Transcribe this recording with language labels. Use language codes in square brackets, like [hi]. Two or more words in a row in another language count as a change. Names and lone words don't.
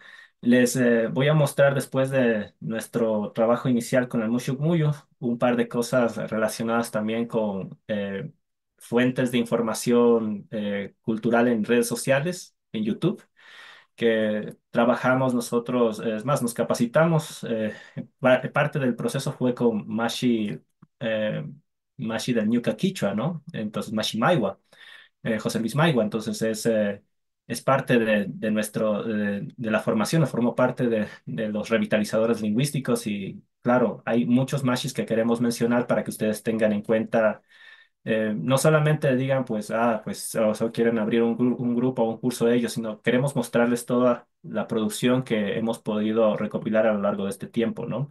[es] Les voy a mostrar después de nuestro trabajo inicial con el Mushuk Muyu un par de cosas relacionadas también con fuentes de información cultural en redes sociales, en YouTube, que trabajamos nosotros, es más, nos capacitamos. Parte del proceso fue con eh, Mashi del Ñuka Quichua, ¿no? Entonces, Mashi Maiwa, José Luis Maiwa. Entonces, es parte de la formación, formó parte de los revitalizadores lingüísticos. Y claro, hay muchos mashis que queremos mencionar para que ustedes tengan en cuenta, no solamente digan, pues, pues, o quieren abrir un grupo o un curso de ellos, sino queremos mostrarles toda la producción que hemos podido recopilar a lo largo de este tiempo, ¿no?